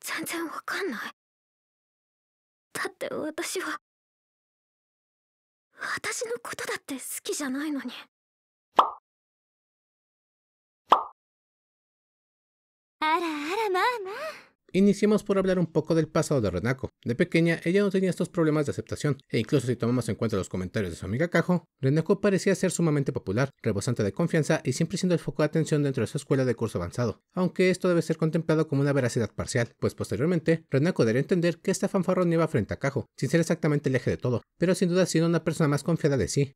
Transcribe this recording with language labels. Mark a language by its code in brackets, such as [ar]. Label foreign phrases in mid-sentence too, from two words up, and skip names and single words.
[ja] 全然わかんない。だって私のことだって好きじゃないのに。あらあら、まあまあ。 [es] Iniciemos por hablar un poco del pasado de Renako. De pequeña, ella no tenía estos problemas de aceptación, e incluso si tomamos en cuenta los comentarios de su amiga Kaho, Renako parecía ser sumamente popular, rebosante de confianza y siempre siendo el foco de atención dentro de su escuela de curso avanzado, aunque esto debe ser contemplado como una veracidad parcial, pues posteriormente, Renako daría a entender que esta fanfarrón iba frente a Kaho, sin ser exactamente el eje de todo, pero sin duda siendo una persona más confiada de sí.